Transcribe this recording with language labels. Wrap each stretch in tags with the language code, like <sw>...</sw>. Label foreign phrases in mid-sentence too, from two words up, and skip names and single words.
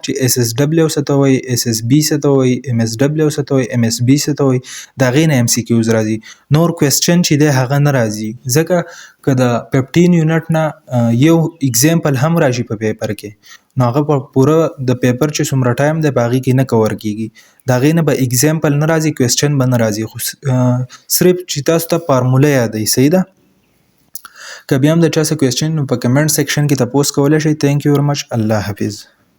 <ps>چې اس اس ډبلیو څه ته وایي اس اس بي څه ته وایي ام اس ډبلیو څه ته وایي ام اس بي څه ته وایي د هغې نه ام سی کیوز راځي نور کوېسچن چې دی هغه نه راځي ځکه که د 15 یونټ نه یو اگزامپل هم راشي په پیپر کې نو هغه په پوره د پیپر چې څومره ټایم دی په هغې کې نه کور کېږي د هغې نه به اگزامپل نه راځي کوېسچن به نه راځي خو صرف چې تاسو ته فارموله یادوي. صحیح ده. که بیا هم د چا څه کوېسچن نو په</ps> <en>comment section</en> <ps>کې تپوس کولی شئ.</ps> <en>thank you very much.</en> <ps>الله حافظ.</ps>